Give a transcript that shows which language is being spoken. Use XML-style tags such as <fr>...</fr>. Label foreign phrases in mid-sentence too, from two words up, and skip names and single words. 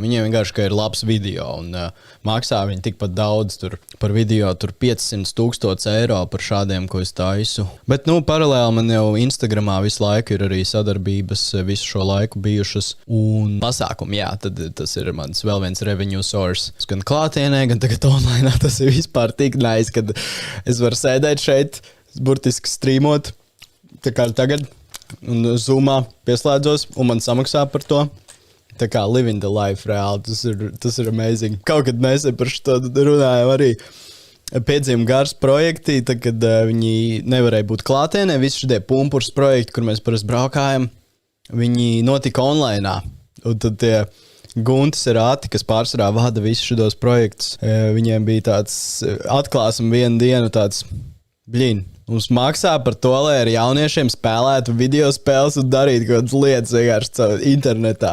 <lv>Viņiem vienkārši, ka ir labs video, un maksā viņi tikpat daudz tur par video, tur 500 000 eiro par šādiem, ko es taisu. Bet, paralēli man jau Instagramā visu laiku ir arī sadarbības visu šo laiku bijušas, un pasākumi, jā, tad tas ir mans vēl viens</lv> <en>revenue source.</en> <lv>Gan klātienē, gan tagad online, tas ir vispār tik nice, kad es varu sēdēt šeit, burtiski streamot, tā kā tagad, un Zoomā pieslēdzos, un man samaksā par to. Tā kā</lv> <en>living the life</en> <lv>reāli, tas ir amazing. Kaut kad mēs par šo runājam arī. Piedzīvuma gars projekti, tad, kad viņi nevarēja būt klātienē, visi šie pumpurs projekti, kur mēs parasti braukājam, viņi notika online. Un tad tie Guntis Rāti, kas pārsvarā vada visus šos projektus, viņiem bija tāds atklāsam vienu dienu tāds, Mums maksā par to, lai ar jauniešiem spēlētu video spēles un darītu kaut kādas lietas vienkārši caur internetā.</lv>